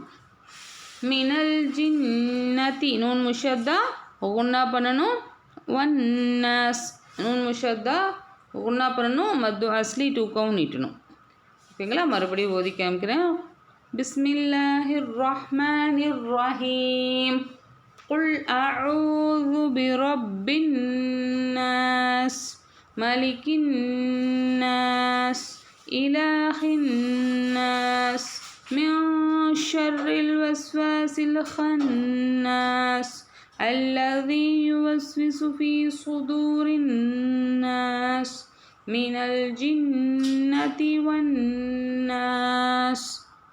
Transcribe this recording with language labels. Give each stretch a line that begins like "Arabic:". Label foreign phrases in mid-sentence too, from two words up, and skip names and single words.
Arabic: من الجنة نون مشددة
Tamil: ஒன்றா பண்ணணும்.
Arabic: والناس نون مشددة
Tamil: ஒன்றா பண்ணணும்.
Arabic: مد أصلي
Tamil: 2 கவுண்ட் நீட்டணும். ஓகேங்களா? மறுபடியும் ஓதி காமிக்கிறேன்.
Arabic: بسم الله الرحمن الرحيم قل أعوذ برب الناس ملك الناس إله الناس من شر الوسواس الخناس الذي يوسوس في صدور الناس من الجنة والناس